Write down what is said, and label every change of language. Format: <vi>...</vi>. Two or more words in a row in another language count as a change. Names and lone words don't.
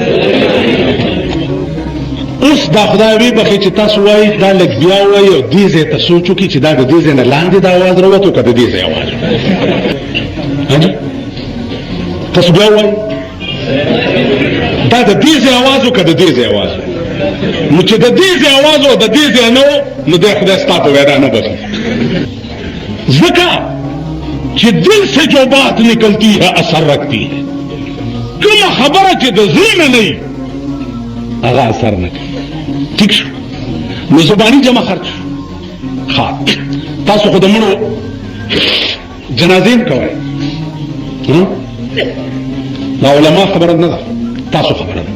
<ps>اوس دا خدای وی بخې چې تاسو وایي دا لږ بیا ووایي او دې ځای ته سوچ وکړي چې دا د دې ځای نه لاندې دا اواز راووتو که د دې ځای اواز تاسو بیا ووایي دا د دې ځای اواز و که د دې ځای اواز و. نو چې د دې ځای اواز و د دې ځای نه و نو دی خدای ستا په وینا نه بخي، ځکه چې</ps> <ur>دل سے جو بات نکلتی ہے اثر رکھتی ہے.</ur> <ps>کومه خبره چې د زړه نه وي هغه اثر نه کوي. ټیک شو؟ نو زباني جمع خرچ ښه. تاسو خو د مړو جنازې هم کوئ، دا علما خبره نه ده، تاسو خبره ده.</ps>